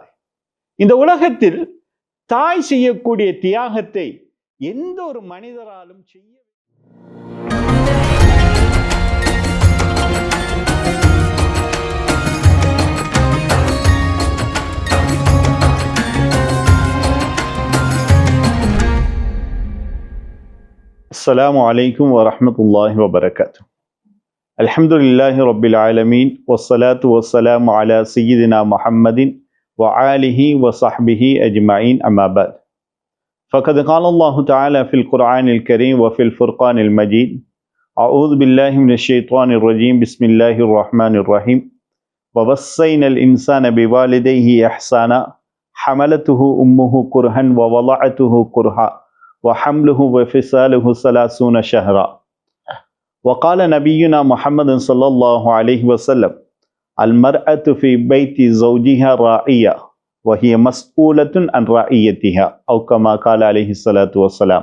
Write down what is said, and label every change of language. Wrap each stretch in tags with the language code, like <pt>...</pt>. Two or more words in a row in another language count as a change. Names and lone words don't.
<ta>இந்த உலகத்தில் தாய் செய்யக்கூடிய தியாகத்தை எந்த ஒரு மனிதராலும் செய்ய</ta> <ar>السلام عليكم ورحمة الله وبركاته. الحمد لله رب العالمين والصلاة والسلام على سيدنا محمد و آله و صحبه أجمعين أما بعد. ஃபகத் قال الله تعالى في القرآن الكريم وفي الفرقان المجيد أعوذ بالله من الشيطان الرجيم بسم الله الرحمن الرحيم ووصينا الإنسان بوالديه إحسانا حملته أمه كرها ووضعته كرها وحمله وفصاله 30 شهرا وقال نبينا محمد صلى الله عليه وسلم المرأة في بيت زوجها راعية وهي مسؤولة عن رعيتها أو كما قال عليه الصلاة والسلام.</ar>